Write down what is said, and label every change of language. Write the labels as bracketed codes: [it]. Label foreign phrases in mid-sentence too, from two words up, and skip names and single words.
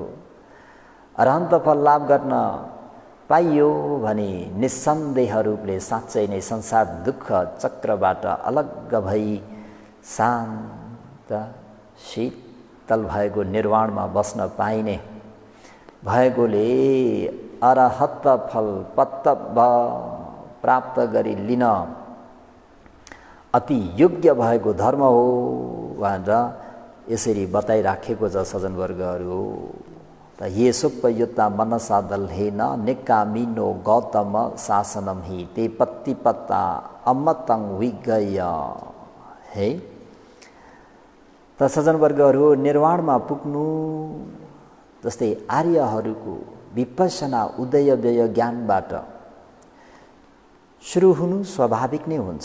[ne] अरहन्त फल लाभ गर्न पाइयो भने निस्सन्देह रूपले साँच्चै नै संसार दुःख चक्रबाट अलग भई शान्त शीतल भएको निर्वाणमा बस्न पाइने भएकोले अरहत फल पत्तब प्राप्त गरी लिन अति योग्य भएको धर्म हो भनेर यसरी बताइराखेको छ सज्जनवर्गहरू। [pi] त ये सुप्पयुक्ता मनसा दल्हेन निकामिनो गौतम शासनम हि ते पत्ती पत्ता अमतङ विगय है। [ne] त सज्जनवर्गहरू निर्वाणमा पुग्नु जस्तै आर्यहरूको विपश्यना उदय व्यय ज्ञानबाट सुरु हुनु स्वाभाविक नै हुन्छ।